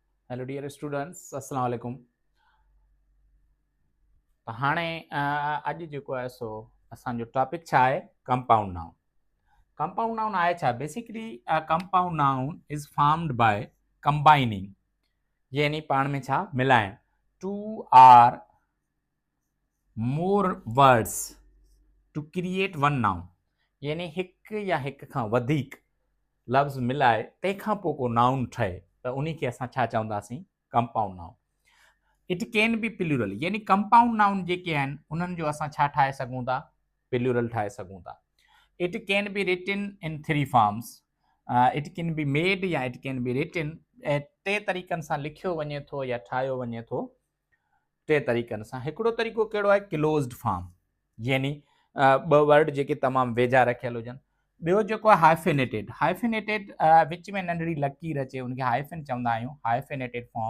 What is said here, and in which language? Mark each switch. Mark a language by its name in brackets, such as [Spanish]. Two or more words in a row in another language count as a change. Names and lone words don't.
[English] Hello dear students, [Arabic] السلام عليكم. [Sindhi] तो हाणे अॼु जेको आहे सो असांजो टॉपिक छा आहे? [English] Compound noun. Compound noun [Sindhi] आहे छा? [English] Basically compound noun is formed by combining, [Sindhi] यानी पाण में छा मिलाइण, [English] two or more words to create one noun, [Sindhi] यानी हिकु या हिकु खां वधीक लफ़्ज़ मिलाए तंहिंखां पोइ को नाउन ठहे त उन खे असां छा चवंदासीं? [English] Compound noun. It can be plural, [Sindhi] यानी [English] compound noun [Sindhi] जेके आहिनि उन्हनि जो असां छा ठाहे सघूं था? प्लूरल ठाहे सघूं था। [English] It can be written in three forms, it can be made or it can be written, [Sindhi] ऐं टे तरीक़नि सां लिखियो वञे थो या ठाहियो वञे थो। टे तरीक़नि सां। हिकिड़ो तरीक़ो कहिड़ो आहे? [English] closed form, [Sindhi] यानी ॿ वर्ड जेके तमामु वेझा रखियल हुजनि। ॿियो जेको आहे [English] hyphenated, hyphenated [Sindhi] विच में नंढड़ी लकीर अचे उनखे हाइफिन चवंदा आहियूं, [English] hyphenated form.